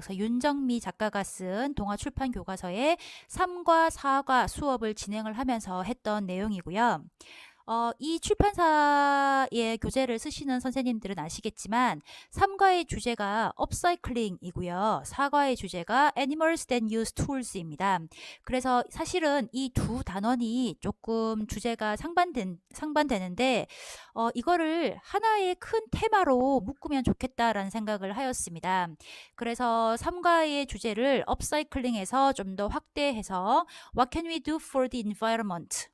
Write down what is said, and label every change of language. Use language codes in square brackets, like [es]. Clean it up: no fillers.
[ko] 그래서 윤정미 작가가 쓴 동아출판 교과서의 3과 4과 수업을 진행을 하면서 했던 내용이고요. 이 출판사의 교재를 쓰시는 선생님들은 아시겠지만 3과의 주제가 업사이클링이고요. 4과의 주제가 [en] Animals that use tools [ko] 입니다. 그래서 사실은 이 두 단원이 조금 주제가 상반되는데 이거를 하나의 큰 테마로 묶으면 좋겠다라는 생각을 하였습니다. 그래서 3과의 주제를 업사이클링에서 좀 더 확대해서 [en] What can we do for the environment?